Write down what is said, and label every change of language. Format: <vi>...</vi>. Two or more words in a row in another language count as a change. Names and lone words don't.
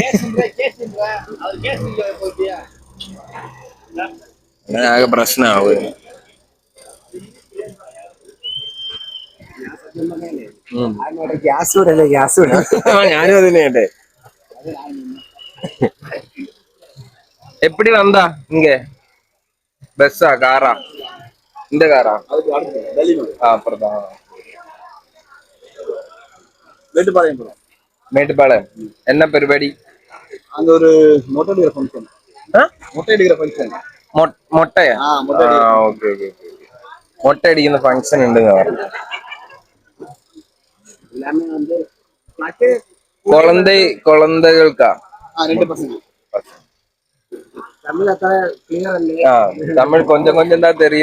<ml>അങ്ങനെ ആകെ പ്രശ്നമാവുക. ഞാനും അതിനെ കേട്ടെ.</ml> <ta>எப்படி வந்தா இங்க? பஸ்ஸா காரா? இந்த காரா? அப்புறம் மேட்டுப்பாளையம்.</ta> <ml>என்ன പരിപാടി?</ml> <ta>அங்க ஒரு மொட்டை அடிக்கிற ஃபங்க்ஷன்.</ta> <ml>മൊട്ടയാ? ഓക്കെ ഓക്കെ. മൊട്ട അടിക്കുന്ന ഫംഗ്ഷൻ ഉണ്ടെന്ന് പറഞ്ഞു.</ml> <ta>കുളന്തകൾക്കാ? தமிழ் கொஞ்சம் கொஞ்சம் என்ன தெரியும்?</ta>